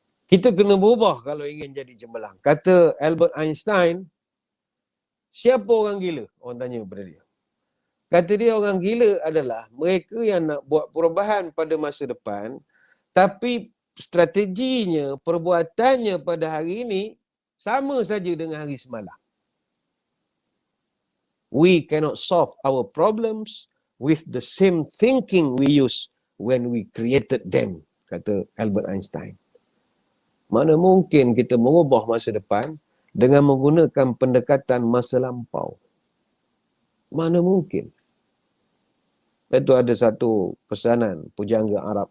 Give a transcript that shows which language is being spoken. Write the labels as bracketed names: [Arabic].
[Malay] Kita kena berubah kalau ingin jadi cemerlang. Kata Albert Einstein, siapa orang gila? Orang tanya kepada dia. Kata dia, orang gila adalah mereka yang nak buat perubahan pada masa depan, tapi strateginya, perbuatannya pada hari ini sama saja dengan hari semalam. [English] We cannot solve our problems with the same thinking we used when we created them, [Malay] kata Albert Einstein. Mana mungkin kita mengubah masa depan dengan menggunakan pendekatan masa lampau? Mana mungkin? Itu ada satu pesanan pujangga Arab.